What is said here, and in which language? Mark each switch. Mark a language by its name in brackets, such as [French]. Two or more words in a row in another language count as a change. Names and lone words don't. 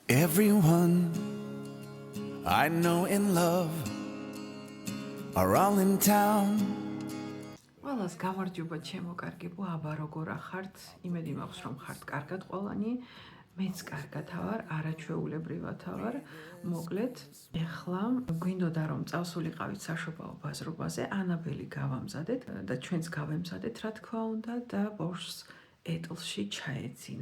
[English] Everyone I know in love are all in town. [Georgian] ყველას გამარჯობა ჩემო კარგებო, აბა როგორ ახართ? იმედი მაქვს რომ ხართ კარგად ყველანი. მეც კარგად ვარ, არაჩვეულებრივად ვარ. მოკლედ, ეხლა გვინდოდა რომ წავსულიყავით საშობაო ბაზრობაზე, ანაბელი გავამზადეთ და ჩვენც გავემზადეთ, რა თქმა უნდა, და ბავშვს ეტლში ჩაეცინა.